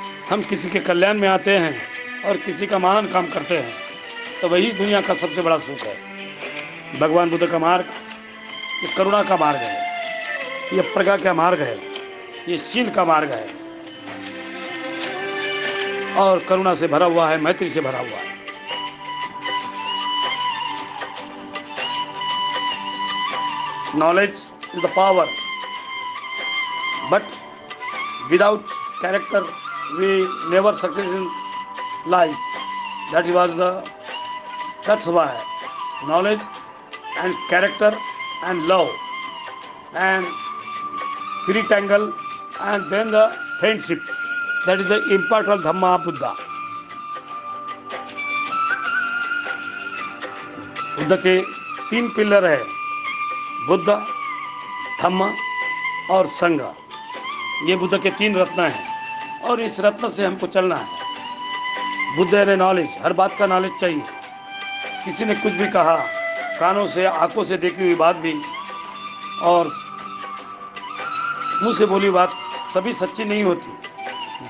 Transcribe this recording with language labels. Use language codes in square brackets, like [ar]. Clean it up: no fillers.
[hi] हम किसी के कल्याण में आते हैं और किसी का महान काम करते हैं, तो वही दुनिया का सबसे बड़ा सुख है। भगवान बुद्ध का मार्ग ये करुणा का मार्ग है, ये प्रज्ञा का मार्ग है, ये शील का मार्ग है और करुणा से भरा हुआ है, मैत्री से भरा हुआ है। [en] Knowledge is the power, but without character we never succeed in life. That's why knowledge and character and love and three tangle and then the friendship, that is the important Dhamma Buddha. [hi] Buddha के 3 pillar है, बुद्ध, धम्म और संघ। ये बुद्ध के 3 रत्न हैं और इस रत्न से हमको चलना है। बुद्ध है नॉलेज, हर बात का नॉलेज चाहिए। किसी ने कुछ भी कहा, कानों से आंखों से देखी हुई बात भी और मुंह से बोली बात सभी सच्ची नहीं होती।